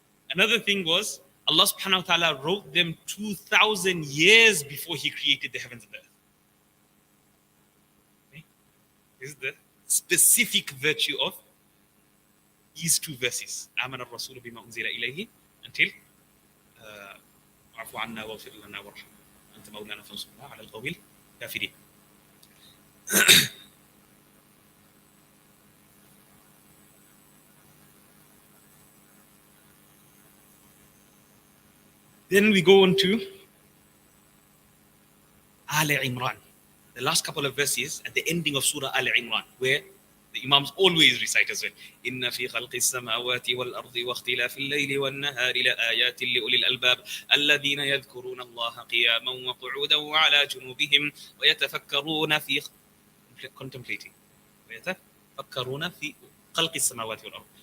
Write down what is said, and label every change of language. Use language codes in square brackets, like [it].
[en] Another thing was, Allah subhanahu wa ta'ala wrote them 2,000 years before He created the heavens and the earth. Okay? This is the specific virtue of these two verses. [ar] Aman al-Rasul bima unzila ilayhi [en] until [ar] واعف عنا واغفر لنا وارحمنا أنت مولانا فانصرنا على القوم الكافرين. [en] Then we go on to Al Imran, the last couple of verses at the ending of Surah Al Imran, where the Imams always recite as well. [ar] إن في خلق السماوات والأرض واختلاف الليل والنهار لآيات لأولي الألباب الذين يذكرون الله قياما وقعودا وعلى جنوبهم ويتفكرون في [en] contemplating [ar] ويتفكرون في خلق السماوات والأرض.